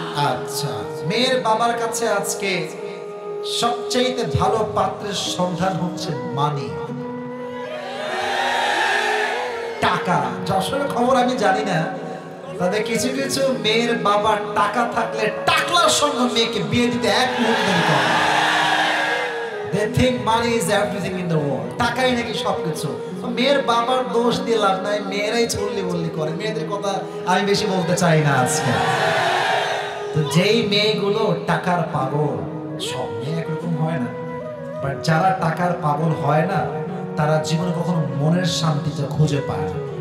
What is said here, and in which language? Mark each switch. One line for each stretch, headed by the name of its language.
Bangla: আচ্ছা, মেয়ের বাবার কাছে আজকে সবচেয়ে ভালো পাত্রের সন্ধান হচ্ছে মানি, টাকা। যশোরের খবর আমি জানি না, তবে কিছু কিছু মেয়ের বাবার টাকা থাকলে টাকলার সঙ্গে মেয়েকে বিয়ে দিতে এক মুহূর্তে দিতে হবে।
English: They think money is everything in the world,
Bangla: টাকাই নাকি সবকিছু। মেয়ের বাবার দোষ দিয়ে লাভ নাই, মেয়েরাই চল্লি বল্লি করে। মেয়েদের কথা আমি বেশি বলতে চাই না আজকে। তো যেই মেয়েগুলো টাকার পাগল, সব মেয়ে একরকম হয় না, বাট যারা টাকার পাগল হয় না, তারা জীবনে কখনো মনের শান্তিটা খুঁজে পায় না।